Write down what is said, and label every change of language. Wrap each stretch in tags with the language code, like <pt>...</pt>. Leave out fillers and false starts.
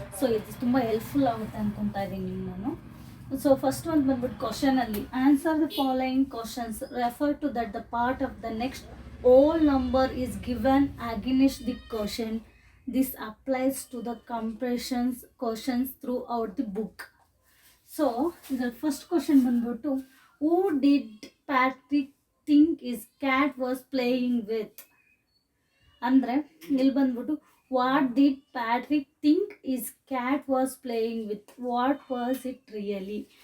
<kn>So ಇದು ತುಂಬ helpful ಆಗುತ್ತೆ ಅನ್ಕೊತಾ ಇದ್ದೀನಿ ನಾನು. ಸೊ ಫಸ್ಟ್ ಒಂದು ಬಂದ್ಬಿಟ್ಟು ಕ್ವಶನಲ್ಲಿ</kn> <en>Answer the following questions refer to that the part of the next whole number is given against the question. This applies to the comprehensions questions throughout the book.</en> <kn>So ಇದರ first question ಬಂದ್ಬಿಟ್ಟು</kn> <en>who did Patrick think his cat was playing with?</en> <kn>ಅಂದರೆ ಇಲ್ಲಿ ಬಂದ್ಬಿಟ್ಟು</kn> <en>What did Patrick think is cat was playing with, what was it really.</en>